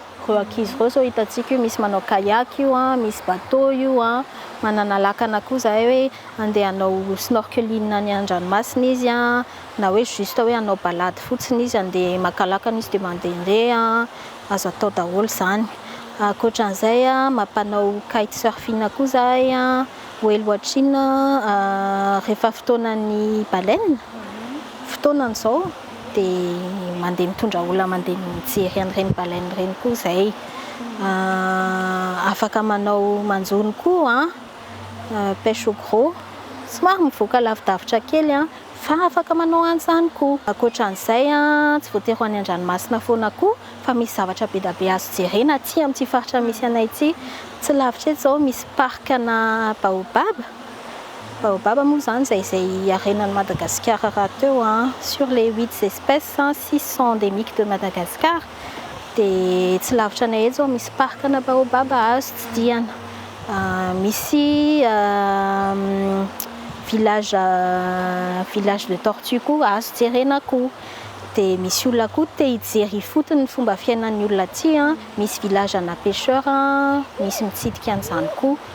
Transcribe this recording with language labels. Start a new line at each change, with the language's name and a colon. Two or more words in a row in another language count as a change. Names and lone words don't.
Malagasy: Reo ankizy reo zao hitantsika io misy manao kayak io misy bateau io manana lakana koa zay hoe andeha hanao snorkeling any an-dranomasina izy na hoe juste hoe hanao balady fotsiny izy andeha maka lakana izy dia mandehandeha azo atao daholo zany. Ankoatran'izay mampanao kitesurfing koa zahay
English: whale watching
Malagasy: rehefa fotoanan'ny baleine fotoanany zao dia mandeha mitondra olona mandeha mijery an'ireny baleine ireny koa zay. Afaka manao manjony koa
French: pêche au gros
Malagasy: somary mivoaka lavidavitra kely fa afaka manao an'izany koa. Ankoatran'izay tsy voatery ho any an-dranomasina foana koa fa misy zavatra be da be azo jerena aty amin'ity faritra misy anay ity. Tsy lavitra eto zao misy parkana baobab moa zany zay arenan'ny Madagasikara raha teo
French: sur les 8 espèces 6 sont endémiques de Madagascar.
Malagasy: Dia tsy lavitra anay eto zao misy parkana baobab azo tsidihana. Misy
French: village de tortue
Malagasy: koa azo jerena koa. Dia misy olona koa te hijery fotony ny fomba fiainan'ny olona aty misy village ana pêcheur misy mitsidika an'izany koa.